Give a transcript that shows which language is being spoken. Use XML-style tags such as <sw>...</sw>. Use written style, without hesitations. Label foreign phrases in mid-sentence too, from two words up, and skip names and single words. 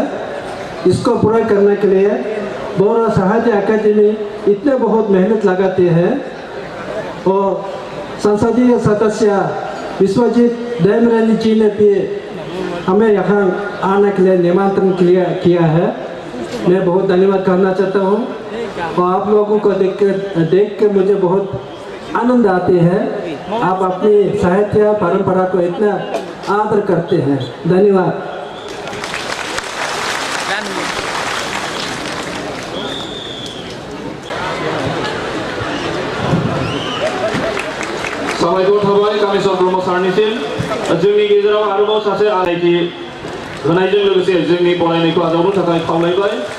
<hi>इसको पूरा करने के लिए बर साहित्य अकादमी इतने बहुत मेहनत लगाते हैं और संसदीय सदस्य विश्वजीत देमरानी जी ने भी हमें यहाँ आने के लिए निमंत्रण किया है। मैं बहुत धन्यवाद करना चाहता हूँ और आप लोगों को देख के मुझे बहुत आनंद आते हैं। आप अपनी साहित्य परंपरा को इतना आदर करते हैं। धन्यवाद।</hi> <brx>साबायखर थाबाय कामेश्वर ब्रह्म सारनिसिम। जोंनि गेजेराव आरोबाव सासे आलायथि होनायजों लोगोसे जोंनि फरायनायखौ आजावनो थाखाय खावलायबाय।</brx>